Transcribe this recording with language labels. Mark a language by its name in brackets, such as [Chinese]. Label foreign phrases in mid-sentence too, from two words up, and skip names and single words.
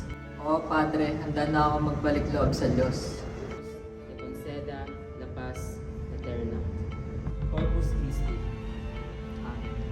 [Filipino] Oo, Padre, handa na ako magbalik loob sa Diyos. [Spanish] Te conceda la paz eterna. [Latin] Corpus Christi. Amen.